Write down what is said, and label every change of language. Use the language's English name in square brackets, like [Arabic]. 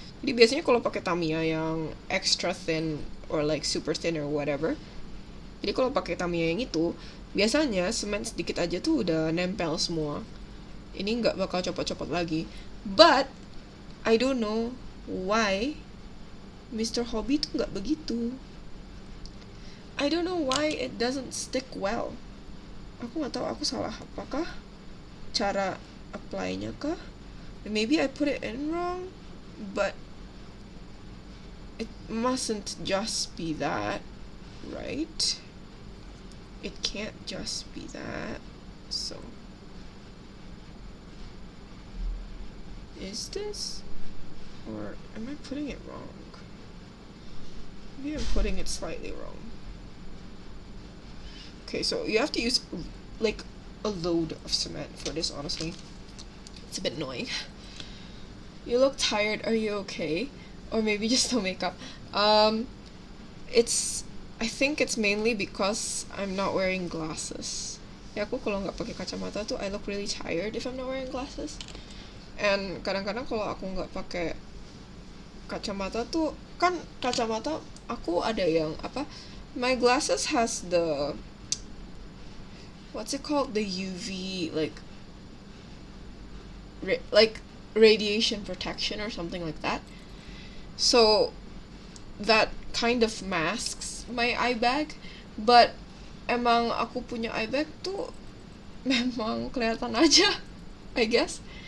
[Indonesian] Jadi biasanya kalau pakai Tamiya yang [English] extra thin or like super thin or whatever, [Indonesian] jadi kalau pakai Tamiya yang itu, biasanya semen sedikit aja tuh udah nempel semua. Ini nggak bakal copot-copot lagi. [English] But I don't know why Mr. [Indonesian] Hobby tuh nggak begitu. [English] I don't know why it doesn't stick well. [Indonesian] Aku nggak tahu aku salah apakah cara apply-nya kah? [English] Maybe I put it in wrong, but it mustn't just be that, right? It can't just be that. So is this, or am I putting it wrong? Maybe I'm putting it slightly wrong. Okay, so you have to use like a load of cement for this, honestly. It's a bit annoying. You look tired, are you okay? Or maybe just no makeup. I think it's mainly because I'm not wearing glasses. [Indonesian] Ya aku kalau nggak pakai kacamata tuh [English] I look really tired if I'm not wearing glasses. [Indonesian] And kadang-kadang kalau aku nggak pakai kacamata tuh kan kacamata aku ada yang apa? [English] My glasses has the what's it called? The UV like radiation protection or something like that. So that kind of masks my eye bag, but [Indonesian] emang aku punya eye bag tuh memang kelihatan aja, [English] I guess.